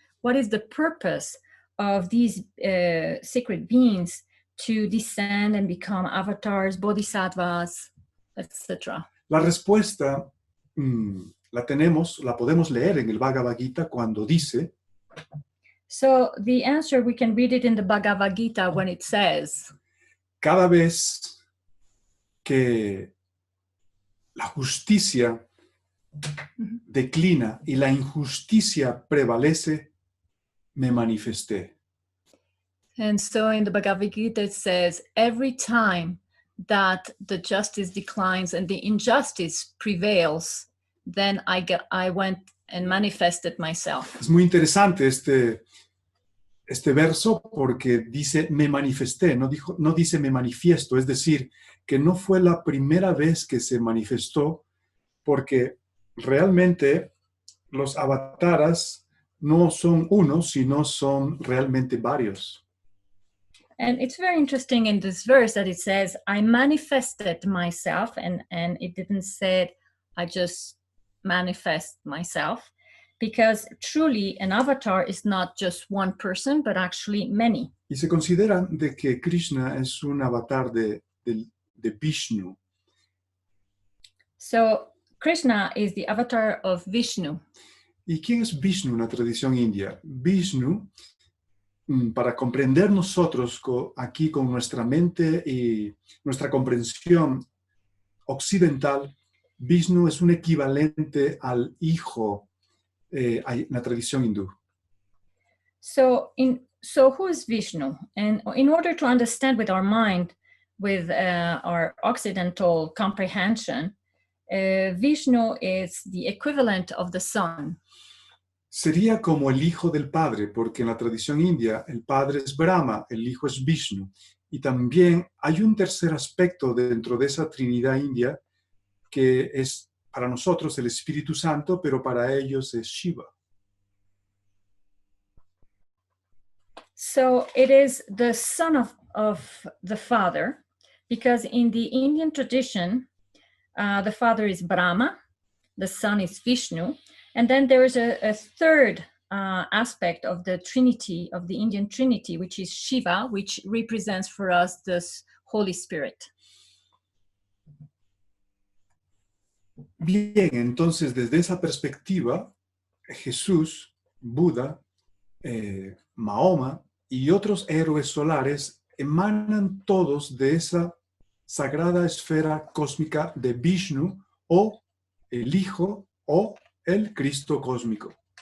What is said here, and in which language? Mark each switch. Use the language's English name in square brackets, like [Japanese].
[English] What is the purpose of these sacred beings to descend and become avatars, bodhisattvas, etc.? [Spanish] La respuesta la podemos leer en el Bhagavad-Gita cuando dice, [English] So the answer, we can read it in the Bhagavad-Gita when it says, [Spanish] cada vez que la justicia declina y la injusticia prevalece, me manifesté. [English] And so in the Bhagavad-Gita it says, every time that the justice declines and the injustice prevails, then I went and manifested myself. [Spanish] Es muy interesante este verso porque dice me manifesté, no dice me manifiesto, es decir, que no fue la primera vez que se manifestó, porque realmente los avataras no son uno, sino son realmente varios. [English] And it's very interesting in this verse that it says, I manifested myself, and it didn't say, I just manifest myself, because truly an avatar is not just one person, but actually many. [Spanish] Y se considera de que Krishna es un avatar de Vishnu. [English] So Krishna is the avatar of Vishnu. [Spanish] ¿Y quién es Vishnu en la tradición india? Vishnu, para comprender nosotros aquí con nuestra mente y nuestra comprensión occidental, Vishnu es un equivalente al hijo en la tradición hindú. [English] So who is Vishnu? And in order to understand with our mind, with our occidental comprehension, Vishnu is the equivalent of the sun. [Spanish] Sería como el hijo del padre, porque en la tradición india el padre es Brahma, el hijo es Vishnu. Y también hay un tercer aspecto dentro de esa Trinidad india que es para nosotros el Espíritu Santo, pero para ellos es Shiva. [English] So it is the son of the father, because in the Indian tradition, the father is Brahma, the son is Vishnu, and then there is a third aspect of the Trinity, of the Indian Trinity, which is Shiva, which represents for us this Holy Spirit. [Spanish] Bien, entonces desde esa perspectiva, Jesús, Buda, Mahoma y otros héroes solares emanan todos de esa sagrada esfera cósmica de Vishnu, o el Hijo, o el Cristo cósmico.